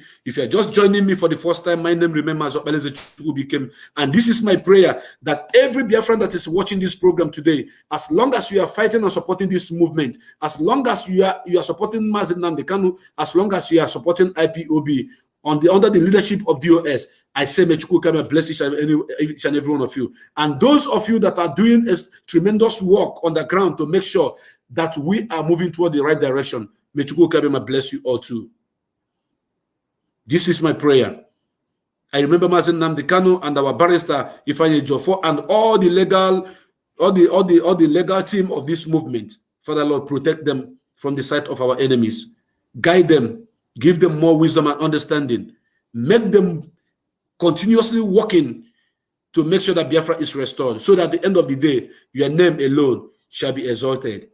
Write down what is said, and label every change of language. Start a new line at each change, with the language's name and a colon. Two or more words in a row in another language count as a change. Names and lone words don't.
English: If you are just joining me for the first time, my name remains became, and this is my prayer that every Biafran that is watching this program today, as long as you are fighting and supporting this movement, as long as you are supporting Mazi Nnamdi Kanu, as long as you are supporting IPOB under the leadership of DOS, I say may Chukwu come and bless each and every one of you. And those of you that are doing a tremendous work on the ground to make sure that we are moving toward the right direction, may Chukwu Kabema bless you all too. This is my prayer. I remember Mazi Nnamdi Kanu and our barrister Ifeanyi Ejiofor and all the legal team of this movement. Father Lord, protect them from the sight of our enemies. Guide them, give them more wisdom and understanding. Make them continuously working to make sure that Biafra is restored, so that at the end of the day, your name alone shall be exalted.